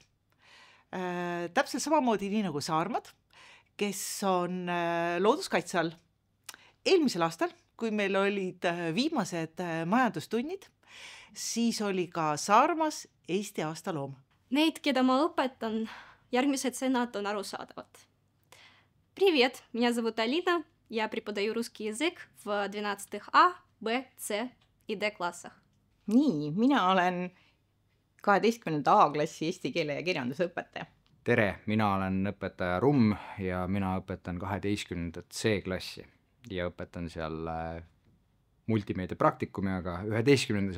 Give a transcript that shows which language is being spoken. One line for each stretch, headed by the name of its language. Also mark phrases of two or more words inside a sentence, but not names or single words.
Estonian: Täpselt samamoodi nii nagu Saarmad, kes on looduskaitse all. Eelmisel aastal, kui meil olid viimased majandustunnid, siis oli ka Saarmas Eesti aasta loom. Neid, keda ma õpetan, järgmised sõnad on arusaadavad.
Russian: Привет, меня зовут Алина, я преподаю русский язык в 12 A, B, C ja D klassах.
Estonian: Nii, mina olen 12. A-klassi eesti keele ja kirjanduse õpetaja. Tere, mina olen õpetaja Rumm ja mina õpetan 12. C-klassi ja õpetan seal multimeedia praktikumi, aga 11.